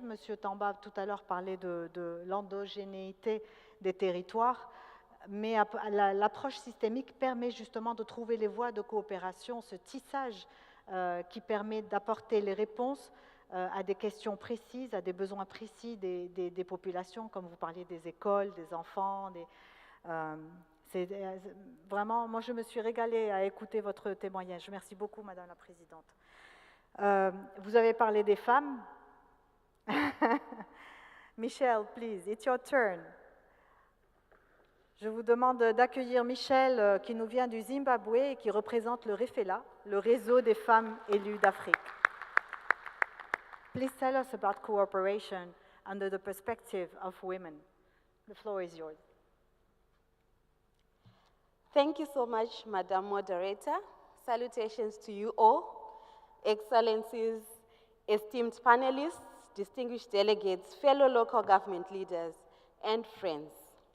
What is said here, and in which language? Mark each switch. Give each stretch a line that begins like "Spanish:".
French: Monsieur Tamba, tout à l'heure, parlait de l'endogénéité des territoires, mais l'approche systémique permet justement de trouver les voies de coopération, ce tissage qui permet d'apporter les réponses à des questions précises, à des besoins précis des populations, comme vous parliez des écoles, des enfants. C'est vraiment, moi je me suis régalée à écouter votre témoignage. Merci beaucoup, Madame la Présidente. Vous avez parlé des femmes.
English: Michelle, please, it's your turn.
French: Je vous demande d'accueillir Michelle, qui nous vient du Zimbabwe et qui représente le REFELA, le réseau des femmes élues d'Afrique.
English: Please tell us about cooperation under the perspective of women. The floor is yours. Thank you so much, Madam Moderator. Salutations to you all, Excellencies, esteemed panelists, distinguished delegates, fellow local government leaders, and friends.